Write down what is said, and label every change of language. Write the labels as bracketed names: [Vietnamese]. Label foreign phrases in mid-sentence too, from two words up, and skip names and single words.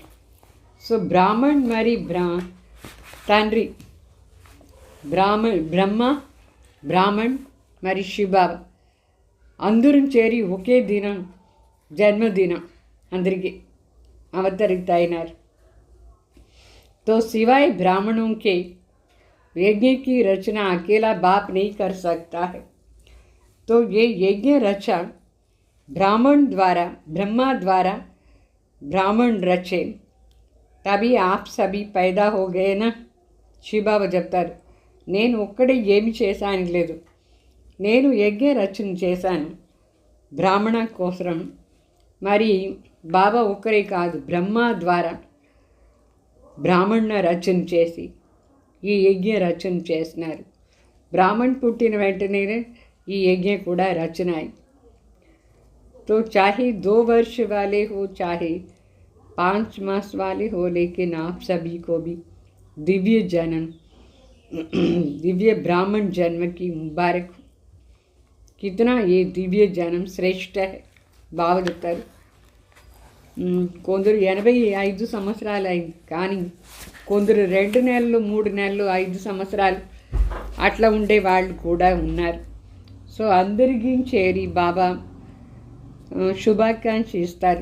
[Telugu] సో బ్రాహ్మణ్ మరి తండ్రి బ్రహ్మ బ్రాహ్మణ్ మరి శివబాబా అందరం చేరి ఒకే దినం జన్మదినం అందరికీ అవతరిత అయినారు. [Hindi] तो सिवाय ब्राह्मणों के यज्ञ की रचना अकेला बाप नहीं कर सकता है. तो ये यज्ञ रचा ब्राह्मण द्वारा, ब्रह्मा द्वारा ब्राह्मण रचे, तभी आप सभी पैदा हो गए ना. [Telugu] శివబాబా చెప్తారు, నేను ఒక్కడే ఏమి చేశాను లేదు, నేను యజ్ఞ రచన చేశాను బ్రాహ్మణ కోసం. మరి బాబా ఒక్కరే కాదు, బ్రహ్మ ద్వారా బ్రాహ్మణ రచన చేసి ఈ యజ్ఞ రచన చేసినారు. బ్రాహ్మణ్ పుట్టిన వెంటనే ఈ యజ్ఞ కూడా రచన అయి. [Hindi] तो चाहे 2 वर्ष वाले हो चाहे 5 मास वाले हो, लेकिन आप सभी को भी दिव्य जन्म, दिव्य ब्राह्मण जन्म की मुबारक हो. कितना ये दिव्य जन्म श्रेष्ठ है. [Telugu] బాబా చెప్తారు, కొందరు 85 సంవత్సరాలు అయింది, కానీ కొందరు 2 నెలలు 3 నెలలు 5 సంవత్సరాలు అట్లా ఉండే వాళ్ళు కూడా ఉన్నారు. సో అందరికీ చేరి బాబా శుభాకాంక్ష ఇస్తారు.